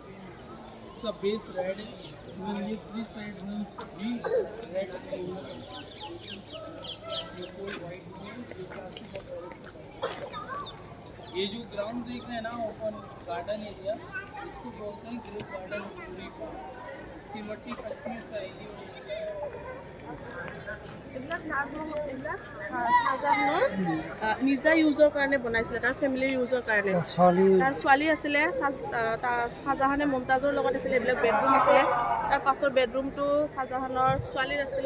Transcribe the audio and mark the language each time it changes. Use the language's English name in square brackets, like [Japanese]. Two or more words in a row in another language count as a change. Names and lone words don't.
[Hindi] इसका [English] base red [Hindi] है। ये 3 [English] side rooms [Hindi] भी रेड है। ये जो ग्राउंड देख रहे हैं ना, [English] open garden area, [Hindi] इसको बोलते हैं [English] great garden. [Hindi] इसकी मट्टी कश्मीर का एरिया। [Assamese] এইবিলাক শ্বাহজাহানৰ নিজা ইউজৰ কাৰণে বনাইছিলে, তাৰ ফেমিলিৰ ইউজৰ কাৰণে। তাৰ ছোৱালী আছিলে, শ্বাহজাহানে মুমতাজৰ লগত আছিলে। এইবিলাক বেডৰুম আছিলে। তাৰ পাছৰ বেডৰুমটো শ্বাহজাহানৰ ছোৱালীৰ আছিলে।